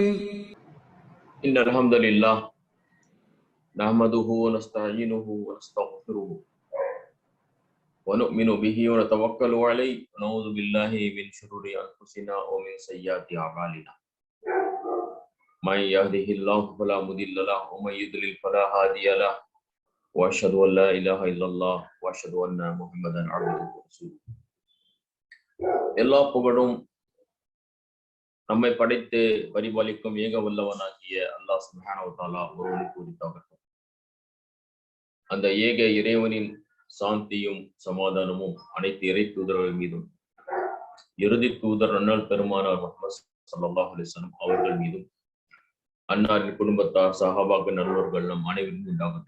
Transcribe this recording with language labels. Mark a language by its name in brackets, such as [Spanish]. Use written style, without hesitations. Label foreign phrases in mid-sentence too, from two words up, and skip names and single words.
[Arabic] إن الحمد لله نحمده ونستعينه ونستغفره ونؤمن به ونتوكل عليه ونعوذ بالله من شرور أنفسنا ومن سيئات أعمالنا من يهده الله فلا مضل له ومن يضلل فلا هادي له وأشهد أن لا إله إلا الله وأشهد أن محمدا عبده ورسوله [Tamil] எல்லா புகழும் நம்மை படைத்து பரிபாலிக்கும் ஏக வல்லவனாகிய அல்லாஹ் சுப்ஹானஹு வ தஆலா ஒருவனுக்கு உரித்தாகட்டும். அந்த ஏக இறைவனின் சாந்தியும் சமாதானமும் அனைத்து இறை தூதர்கள் மீதும் இறுதி தூதர் அண்ணல் பெருமானார் முஹம்மது [Arabic] صلى الله عليه وسلم [Tamil] அவர்கள் மீதும் அன்னாரின் குடும்பத்தார் சஹாபாக்கள் நல்லோர்கள் நம் அனைவரும் உண்டாகட்டும்.